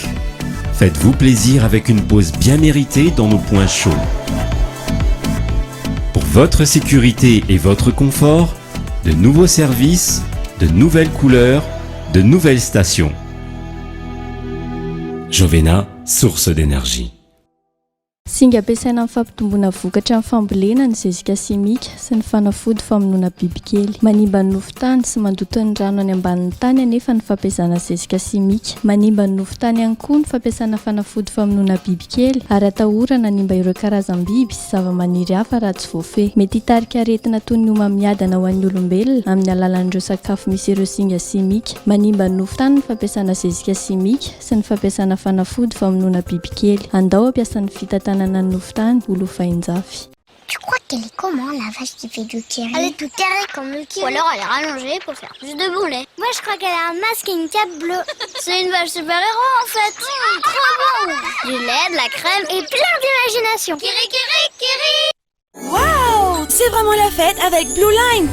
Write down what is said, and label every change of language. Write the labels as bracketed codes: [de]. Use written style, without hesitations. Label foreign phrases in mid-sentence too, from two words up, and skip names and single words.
[fr] Faites-vous plaisir avec une pause bien méritée dans nos points chauds. Pour votre sécurité et votre confort, de nouveaux services, de nouvelles couleurs, de nouvelles stations. Jovena, source d'énergie. [mg] Singa ampiasaina amin'ny fampitomboana vokatra amin'ny fambolena ny zezika simika sy ny fanafody famonoana bibikely. Manimba ny nofotany sy mandoto ny rano any ambanin'ny tany anefa ny fampiasana zezika simika. Manimba ny nofotany ihany koa ny fampiasana fanafody famonoana bibikely ary atahorana hanimba ireo karazam-biby sy zava-maniry hafa raha tsy voafehy. Mety hitarika aretina toy ny homamiadana ho an'ny olombelona amin'ny alalan'ireo sakafo misy ireo singa simika. Manimba ny nofotany ny fampiasana zezika simika sy ny fampiasana fanafody famonoana bibikely. Andao ampiasan'ny fitantanana ny nofotany ho lofain-jafy. [fr] Tu crois qu'elle est comment la vache qui fait du curry? Elle est toute carrée comme le curry. Ou alors elle est rallongée pour faire plus de boulets. Moi je crois qu'elle a un masque et une cape bleue. C'est une vache super-héros en fait. Trop bon. Du lait, de la crème et plein d'imagination. Kiri kiri kiri. Waouh, c'est vraiment la fête avec Blue Line.